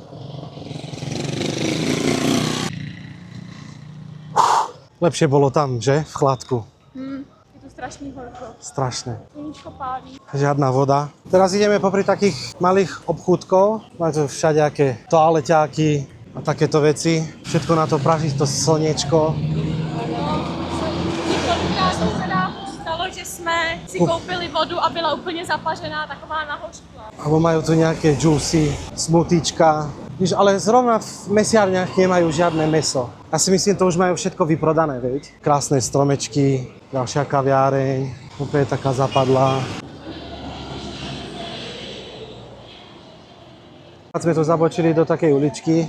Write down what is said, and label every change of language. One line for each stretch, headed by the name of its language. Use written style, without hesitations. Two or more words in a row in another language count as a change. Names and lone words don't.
Slovak: Lepšie bolo tam, že? V chladku.
Czech: Je tu strašný horko.
Slovak: Strašné.
Czech: Sluníčko pálí.
Slovak: Žiadna voda. Teraz ideme popri takých malých obchúdkov. Majú tu všelijaké toaleťáky a takéto veci. Všetko na to praží to slniečko.
Czech: Několikrát se nám stalo, že jsme si koupili vodu a byla úplně zapařená, taková nahořklá.
Slovak: Alebo majú tu nejaké džusy, smutíčka. Víš, ale zrovna v mesiarniach nemajú žiadne meso. Ja si myslím, to už majú všetko vyprodané, veď? Krásne stromečky, ďalšia kaviareň, úplne taká zapadlá. Sme tu zabočili do takej uličky.